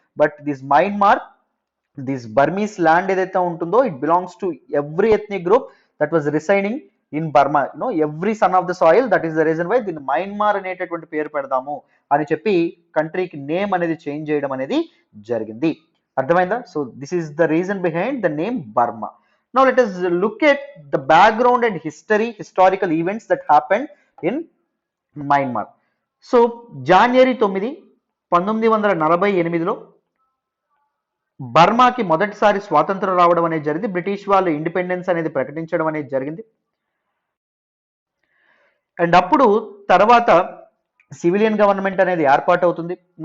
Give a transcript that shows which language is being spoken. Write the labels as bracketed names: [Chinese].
[English] but this Burmese land [Telugu] ఏదైతే ఉంటుందో [English] It belongs to every ethnic group that was residing in Burma. Every son of the soil. That is the reason why [Telugu] దీన్ని Myanmar అనేటటువంటి పేరు పెడదాము అని చెప్పి కంట్రీకి నేమ్ అనేది చేంజ్ చేయడం అనేది జరిగింది. అర్థమైందా? [English] So this is the reason behind the name Burma. Now let us look at the background and historical events that happened in Myanmar. [Telugu] So జనవరి 9, 1948లో బర్మాకి మొదటిసారి స్వాతంత్రం రావడం అనేది జరిగింది. బ్రిటిష్ వాళ్ళు ఇండిపెండెన్స్ అనేది ప్రకటించడం అనేది జరిగింది. అండ్ అప్పుడు తర్వాత సివిలియన్ గవర్నమెంట్ అనేది ఏర్పాటు అవుతుంది.